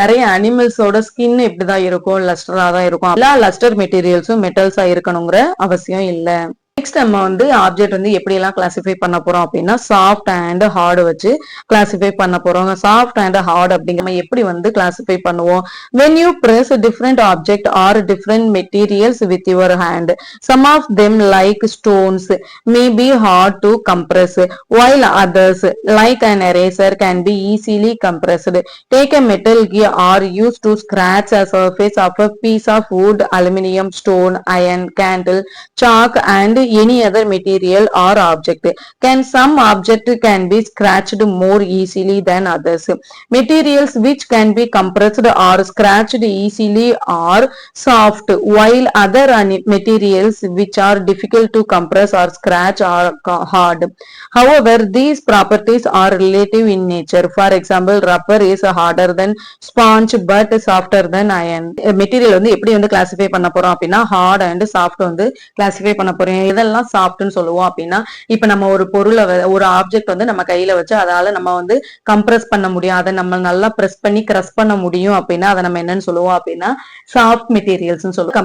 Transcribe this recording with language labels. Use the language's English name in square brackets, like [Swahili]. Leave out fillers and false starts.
[Tamil] நிறைய அனிமல்ஸோட ஸ்கின் எப்படிதான் இருக்கும், லஸ்டரா தான் இருக்கும். எல்லா லஸ்டர் மெட்டீரியல்ஸும் மெட்டல்ஸா இருக்கணுங்கிற அவசியம் இல்லை. நெக்ஸ்ட் நம்ம வந்து ஆப்ஜெக்ட் வந்து எப்படி எல்லாம் கிளாசிஃபை பண்ண போறோம் அப்படின்னா [English] soft and hard [Tamil] வச்சு கிளாசிஃபை பண்ண போறோம். [English] soft and hard [Tamil] அப்படிங்கிற எப்படி வந்து கிளாசிஃபை பண்ணுவோம். [English] when you press a different object or different materials with your hand, some of them like stones may be hard to compress while others like an eraser can be easily compressed. Take a metal gear or used to scratch a surface of a piece of wood, aluminium, stone, iron, candle, chalk and any other material or object. Can some object can be scratched more easily than others? Materials which can be compressed or scratched easily are soft, while other materials which are difficult to compress or scratch are hard. However, these properties are relative in nature. For example, rubber is harder than sponge but softer than iron. [Tamil] Material வந்து எப்படி வந்து classify பண்ண போறோம் அப்படின்னா [English] hard and soft [Tamil] வந்து classify பண்ண போறோம். இதெல்லாம் சாஃப்ட்னு சொல்லுவோம் அப்படின்னா இப்ப நம்ம ஒரு பொருளை ஒரு ஆப்ஜெக்ட் வந்து நம்ம கையில வச்சு அதால நம்ம வந்து கம்ப்ரஸ் பண்ண முடியும், அதை நம்ம நல்லா பிரஸ் பண்ணி கிரஸ் பண்ண முடியும் அப்படின்னா அதை நம்ம என்னன்னு சொல்லுவோம் அப்படின்னா சாஃப்ட் மெட்டீரியல்ஸ் சொல்லுவோம்.